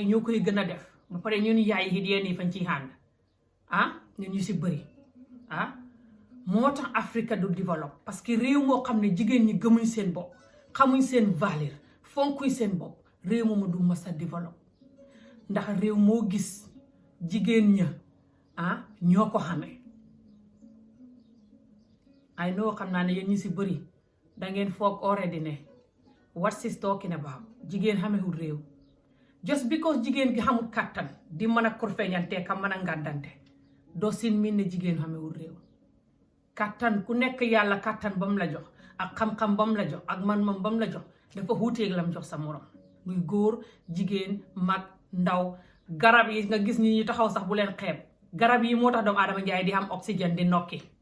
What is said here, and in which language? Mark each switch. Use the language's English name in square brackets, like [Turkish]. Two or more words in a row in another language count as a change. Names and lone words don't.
[Wolof] ñoo koy gën a def ba pare ñun yaay yi yenn yi fañ ciy ànd ñun ñu si bëri moo tax Africa du développe [French] parce que [Wolof] réew moo xam ne jigéen ñi gëmuñ seen bopp xamuñ seen valeur fonkuñ seen bopp réew moomu du mas a développe ndax réew moo gis jigéen ña ñoo ko xamee ay noo xam naa ne yéen ñu si bëri dangeen foog already ne [English] what she's talking about [Wolof] jigéen xamewul réew [English] just because [Wolof] jigéen gi xamul kàttan di mën a korfeñante ka mën a ngàddante doo sin min ne jigéen xamewul réew kàttan ku nekk yàlla kàttan ba mu la jox ak xam-xam ba mu la jox ak man-man ba mu la jox dafa wuuteeg lam jox sa morom muy góor jigéen mag ndaw garab yi nga gis ni ñu taxaw sax bu leen xeeb garab yi moo tax doomu aadama njaay di am oxygène di nokki